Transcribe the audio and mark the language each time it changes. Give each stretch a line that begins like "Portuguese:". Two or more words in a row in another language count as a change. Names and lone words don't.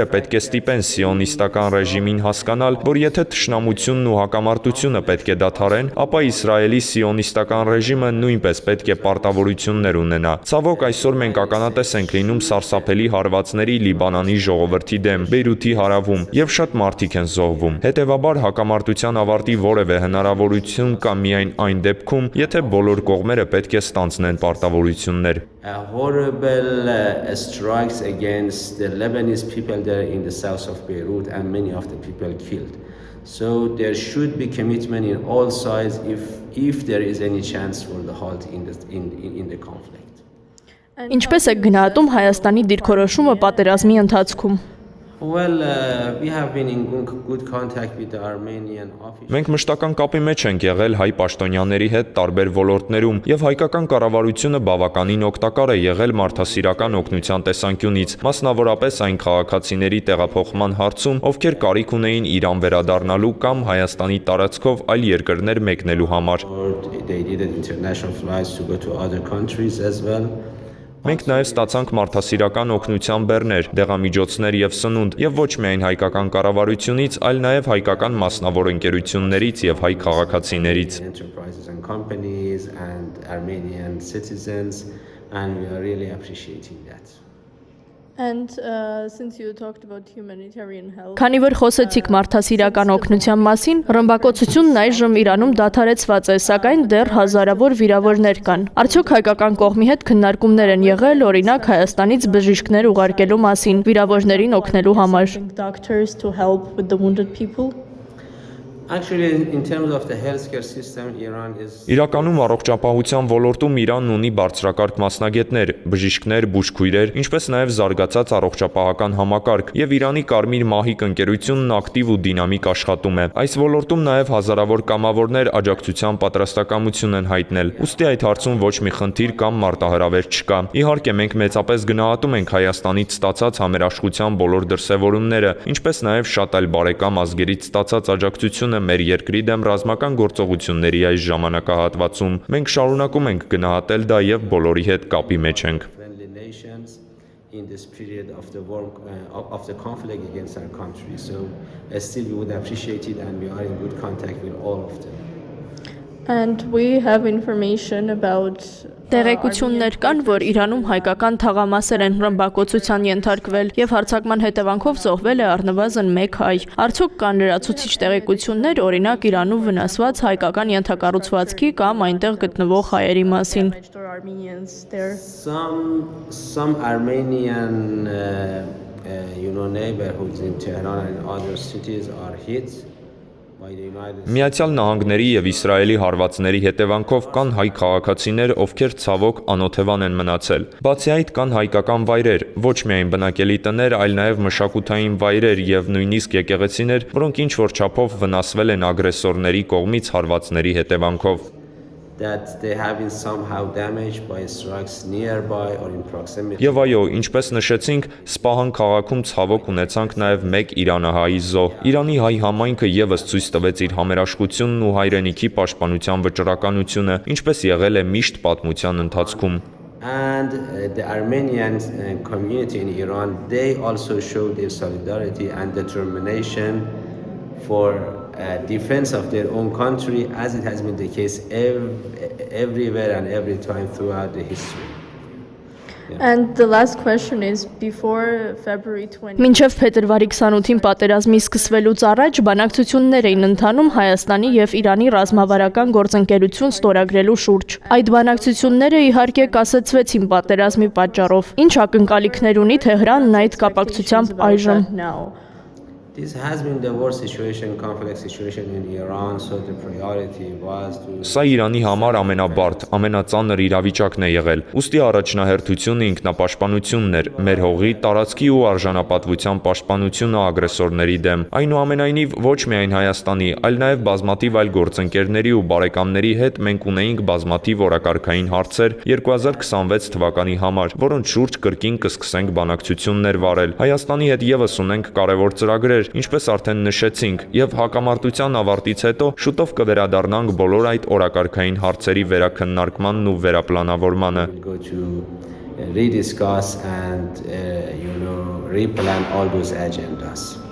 Armenian: պետք է ստիպեն սիոնիստական ռեժիմին հասկանալ, որ եթե թշնամությունն ու հակամարտությունը պետք է դադարեն, ապա Իսրայելի սիոնիստական ռեժիմը նույնպես պետք է պարտավորություններ ունենա։ Ցավոք այսօր մենք ականատես ենք լինում սարսափելի հարվածների Լիբանանի ժողովրդի դեմ, Բեյրութի հարավում, եւ շատ մարդիկ են զոհվում։ Հետեւաբար հակամարտության ավարտի որևէ հնարավորություն կա միայն այն դեպքում, եթե բոլոր կողմերը պետք է ստանձնեն պարտավորություններ։
English: Horrible strikes against the Lebanese people there in the south of Beirut and many of the people killed. So there should be commitment in all sides if there is any chance for the halt in the conflict.
Armenian: Ինչպես եք գնահատում Հայաստանի դիրքորոշումը պատերազմի ընթացքում։
English: Well, we have been in good contact with the Armenian officials.
Armenian: Մենք մշտական կապի մեջ ենք եղել հայ պաշտոնյաների հետ տարբեր ոլորտներում եւ հայկական կառավարությունը բավականին օգտակար է եղել մարդասիրական օգնության տեսանկյունից, մասնավորապես այն քաղաքացիների տեղափոխման հարցում, ովքեր կարիք ունեին Իրան վերադառնալու կամ Հայաստանի տարածքով այլ երկրներ մեկնելու համար։
English: They needed international flights to go to other countries as well.
Armenian: Մենք նաև ստացանք մարդասիրական օգնության բեռներ, դեղամիջոցներ եւ սնունդ, եւ ոչ միայն հայկական կառավարությունից, այլ նաև հայկական մասնավոր ընկերություններից եւ հայ քաղաքացիներից։
English: Enterprises and companies and Armenian citizens, and we are really appreciating that. And since you talked about humanitarian help,
Armenian: Քանի որ խոսեցիք մարդասիրական օգնության մասին, ռմբակոծությունն այժմ Իրանում դադարեցված է, սակայն դեռ հազարավոր վիրավորներ կան։ Արդյոք հայկական կողմի հետ քննարկումներ են եղել, օրինակ Հայաստանից բժիշկներ ուղարկելու մասին, վիրավորներին օգնելու համար։
English: doctors to help with the wounded people? Actually, in terms of the healthcare system, Iran is
Armenian: Իրականում առողջապահության ոլորտում Իրանն ունի բարձրակարգ մասնագետներ, բժիշկներ, բուժքույրեր, ինչպես նաև զարգացած առողջապահական համակարգ, եւ Իրանի Կարմիր մահիկ ընկերությունն ակտիվ ու դինամիկ աշխատում է։ Այս ոլորտում նաև հազարավոր կամավորներ աջակցության պատրաստակամություն են հայտնել։ Ուստի այդ հարցում ոչ մի խնդիր կամ մարտահրավեր չկա։ Իհարկե, մենք մեծապես գնահատում ենք Հայաստանից ստացած համերաշխության բոլոր դրսևորումները, ինչպես նաև շատ այլ բարեկամ ազգերից ստացած աջակցությունը մեր երկրի դեմ ռազմական գործողությունների այս ժամանակահատվածում։ Մենք շարունակում ենք գնահատել դա եւ բոլորի հետ կապի մեջ ենք։
English: friendly nations in this period of the war of the conflict against our country. So still we would appreciate it, and we are in good contact with all of them. And we have information about
Armenian: Տեղեկություններ կան, որ Իրանում հայկական թաղամասեր են ռմբակոծության ենթարկվել եւ հարձակման հետևանքով զոհվել է առնվազն 1 հայ։ Արդյոք կան լրացուցիչ տեղեկություններ, օրինակ Իրանում վնասված հայկական ենթակառուցվածքի կամ այնտեղ գտնվող հայերի մասին։
English: Armenians there. Some Armenian neighborhoods in Tehran and other cities are hit.
Armenian: Միացյալ Նահանգների եւ Իսրայելի հարվածների հետևանքով կան հայ քաղաքացիներ, ովքեր ցավոք անօթևան են մնացել։ Բացի այդ կան հայկական վայրեր, ոչ միայն բնակելի տներ, այլ նաև մշակութային վայրեր եւ նույնիսկ եկեղեցիներ, որոնք ինչ որ չափով վնասվել են ագրեսորների կողմից հարվածների հետևանքով։
English: That they have been somehow damaged by strikes nearby or in proximity.
Armenian: Եվ այո, ինչպես նշեցինք, Սպահան քաղաքում ցավոք ունեցանք նաև 1 իրանահայի զոհ։ Իրանի հայ համայնքը եւս ցույց տվեց իր համերաշխությունն ու հայրենիքի պաշտպանության վճռականությունը, ինչպես եղել է միշտ պատմության ընթացքում։
English: And the Armenian community in Iran, they also show their solidarity and determination for defense of their own country, as it has been the case everywhere and every time throughout the history. And the last question is, before February 20...
Armenian: Մինչև փետրվարի 28-ին պատերազմի սկսվելուց առաջ բանակցություններ էին ընթանում Հայաստանի եւ Իրանի ռազմավարական գործընկերություն ստորագրելու շուրջ։ Այդ բանակցությունները իհարկե կասեցվեցին պատերազմի պատճառով։ Ինչ ակնկալիքներ ունի Թեհրանն այդ կապակցությամբ այժմ։
English: This has been the worst situation, conflict situation in Iran, so the priority was to...
Armenian: Սա Իրանի համար ամենաբարդ, ամենածանր իրավիճակն է եղել։ Ուստի առաջնահերթությունը ինքնապաշտպանությունն էր, մեր հողի, տարածքի ու արժանապատվության պաշտպանությունը ագրեսորների դեմ։ Այնուամենայնիվ ոչ միայն Հայաստանի, այլ նաև բազմաթիվ այլ գործընկերների ու բարեկամների հետ մենք ունեինք բազմաթիվ օրակարգային հարցեր 2026 թվականի համար, որոնց շուրջ կրկին կսկսենք բանակցություններ վարել։ Հայաստանի հետ եւս ունենք կարևոր ծրագրեր, ինչպես արդեն նշեցինք, եւ հակամարտության ավարտից հետո շուտով կվերադառնանք բոլոր այդ օրակարգային հարցերի վերաքննարկմանն ու վերապլանավորմանը։
English: Go to rediscuss and replan all those agendas.